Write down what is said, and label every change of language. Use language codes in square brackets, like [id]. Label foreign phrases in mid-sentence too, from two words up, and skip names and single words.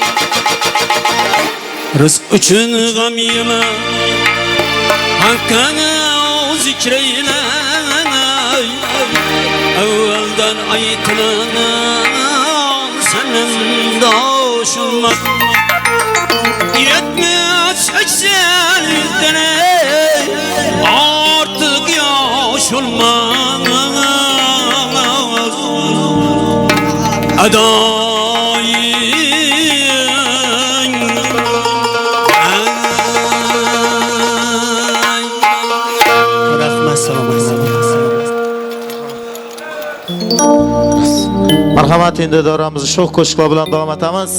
[tr] Rızk için gam yeme, Hakk'a zikreyle, evvelden ayıtılan senden doğuşulmaz. 70-80 yüzden artık yaş olmaz. Adayın [uz] Marhamat, endi davramizni sho'x qo'shiqlar bilan davom etamiz.